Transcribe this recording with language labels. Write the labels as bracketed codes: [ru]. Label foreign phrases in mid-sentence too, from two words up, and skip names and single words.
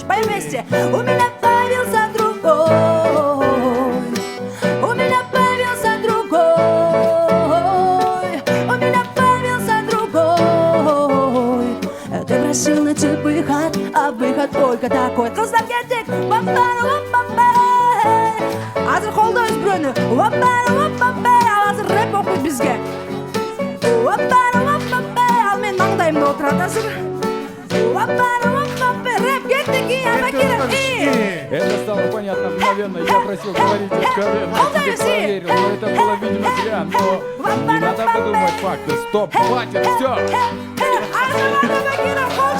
[ru] Пой вместе. У меня появился другой. У меня появился другой. У меня появился другой. Ты просил найти выход, а выход только такой. [ky] Кыздар кетик, бамбар-бамбар. Азыр колдойбуз бирөөнү. Бамбар-бамбар. Азыр рэп окуйт бизге. Бамбар-бамбар. Ал менин маңдайымда отурат азыр. Бамбар-бамбар. Рэп кетик, Бакиров. [ru] Это стало понятно мгновенно. Я просил говорить откровенно. Я тебе поверил, но это было, видимо, зря. Но не надо выдумывать факты. Стоп, хватит, все. Бакиров,